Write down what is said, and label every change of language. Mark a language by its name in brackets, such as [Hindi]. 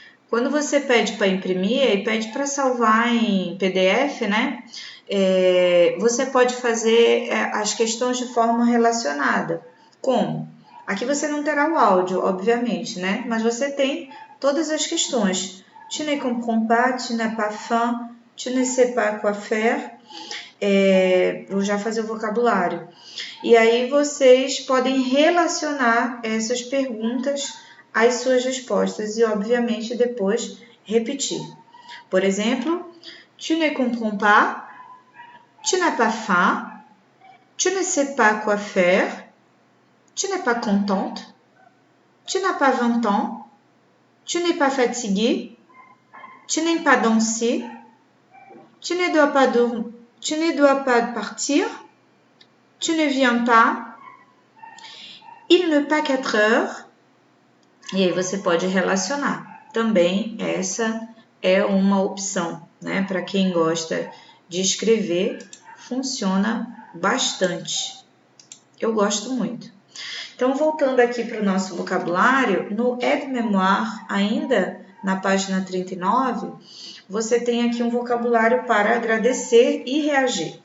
[Portuguese] Quando você pede para imprimir e pede para salvar em PDF, né? Você pode fazer as questões de forma relacionada. Como? Aqui você não terá o áudio, obviamente, né? Mas você tem todas as questões. [French] Tu ne comprends pas, tu n'as pas faim, tu ne sais pas quoi faire. [Portuguese] Vou já fazer o vocabulário. E aí vocês podem relacionar essas perguntas às suas respostas e, obviamente, depois repetir. Por exemplo, [French] tu ne comprends pas, tu n'as pas faim, tu ne sais pas quoi faire, tu n'es pas contente, tu n'as pas 20 ans, tu n'es pas fatigué, tu n'aimes pas danser, tu ne dois pas partir, tu ne viens pas, il ne pas 4 heures. [Portuguese] E aí você pode relacionar. Também essa é uma opção, né? Para quem gosta de escrever, funciona bastante. Eu gosto muito. Então, voltando aqui para o nosso vocabulário, no aide-mémoire, ainda na página 39, você tem aqui um vocabulário para agradecer e reagir.